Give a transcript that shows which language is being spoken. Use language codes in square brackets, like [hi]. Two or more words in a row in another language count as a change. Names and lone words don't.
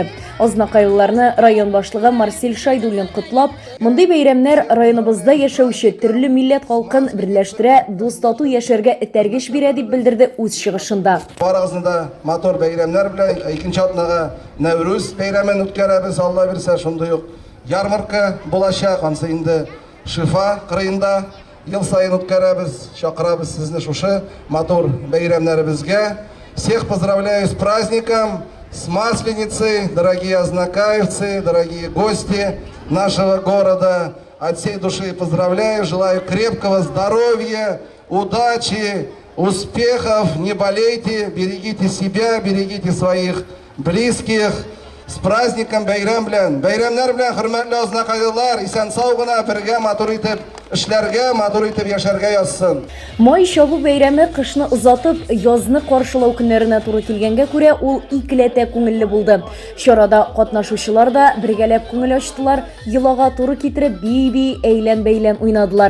[tt] Азнакайларны район башлыгы Марсель Шайдуллин котлап, мондый бәйрәмнәр районыбызда яшәүче төрле милләт халкын берләштерә, дус тату яшәргә этәргеч бирә дип белдерде үз чыгышында. Барыгызны мотор бәйрәмнәр белән икенче атнага Нәүрүз бәйрәмен үткәрәбез, Алла бирсә, шундый ук ярмарка булачак, ансы инде Шифа кырыенда ел сайын үткәрәбез, чакырабыз сезне шушы мотор бәйрәмнәребезгә. [ru] Всех поздравляю с праздником, с Масленицей, дорогие ознакаевцы, дорогие гости нашего города. От всей души поздравляю, желаю крепкого здоровья, удачи, успехов, не болейте, берегите себя, берегите своих близких. С праздником [tt] бәйрәм белән. Бәйрәмнәр белән, хөрмәтле азнакайлар, исән сау гына бергә матур итеп эшләргә, матур итеп яшәргә язсын. Май чабу бәйрәме кышны озатып, язны каршылау көннәренә туры килгәнгә күрә, ул икеләтә күңелле булды. Чарада катнашучылар да бергәләп күңел ачтылар, йолага туры китереп бии-бии әйлән-бәйлән уйнадылар.